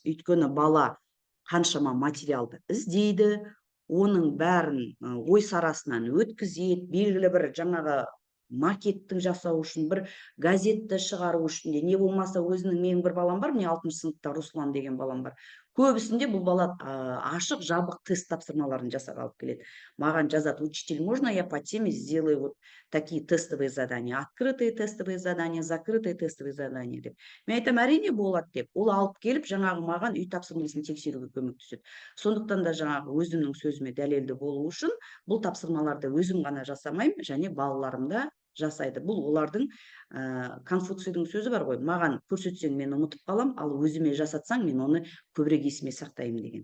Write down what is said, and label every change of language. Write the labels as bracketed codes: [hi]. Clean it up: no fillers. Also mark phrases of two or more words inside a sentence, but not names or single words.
[kk] Өйткені бала қаншама материалды іздейді, оның бәрін ой сарасынан өткізеді, белгілі бір жаңағы макетті жасау үшін, бір газетті шығару үшін де, не болмаса өзінің менің бір балам бар, міне 6-шы сыныпта Руслан деген балам бар. Көбісінде бұл бала ашық, жабық тест тапсырмаларын жасап алып келеді. Маған жазады: [ru] учитель, можно я по теме сделаю вот такие тестовые задания, открытые тестовые задания, закрытые тестовые задания деп. [kk] Мен айтам, әрине болады деп. Ол алып келіп, жаңағы маған үй тапсырмасын тексеруге көмектеседі. Сондықтан да жаңағы өзімнің сөзіме дәлелді болу үшін бұл тапсырмаларды өзім ғана жасамаймын, және балаларым да жасайды. Бұл олардың Конфуцийдің сөзі бар ғой, маған көрсетсең мен ұмытып қалам, ал өзіме жасатсаң мен оны көбірек есіме сақтаймын деген.